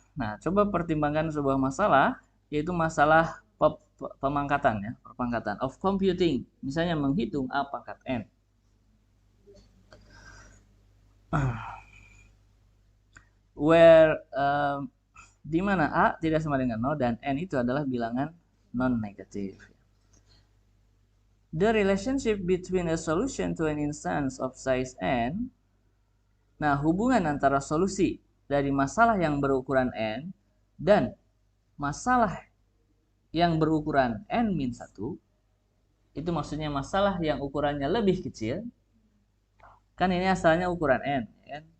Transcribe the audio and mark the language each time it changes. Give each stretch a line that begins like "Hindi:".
Indonesian: Nah, coba pertimbangkan sebuah masalah, yaitu masalah pemangkatan ya, perpangkatan
English: of computing.
Indonesian: Misalnya menghitung A pangkat N.
English: Where
Indonesian: di mana A tidak sama dengan 0 dan N itu adalah bilangan non-negatif.
English: The relationship between a solution to an instance of size N.
Indonesian: Nah, hubungan antara solusi dari masalah yang berukuran N dan masalah yang berukuran N-1, itu maksudnya masalah yang ukurannya lebih kecil. Kan ini asalnya ukuran N, ya?